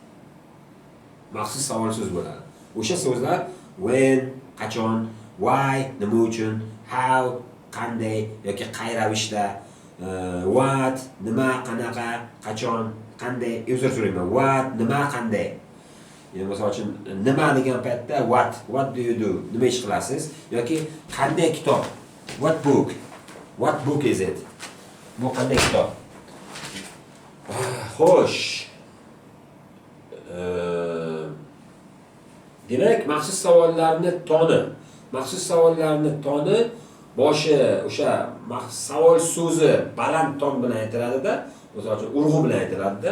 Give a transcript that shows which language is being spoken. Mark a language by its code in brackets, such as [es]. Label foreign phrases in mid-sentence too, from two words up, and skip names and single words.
[uz] Maxsus savol so'z bo'ladi. O'sha so'zlar when, qachon, why, nima uchun, how, qanday yoki qay ravishda, what, nima, qanaqa, qachon, qanday, o'zir so'rayman. What, nima, qanday. Ya'ni misol uchun nima degan paytda [en] what do you do? [uz] Nima ish qilasiz? Yoki qanday kitob? [en] What book is it? [uz] Bu qanday kitob? Xo'sh. Demak, maxsus savollarni toni boshi o'sha savol so'zi baland ton bilan aytiladi-da, misol uchun urg'u bilan aytiladi-da.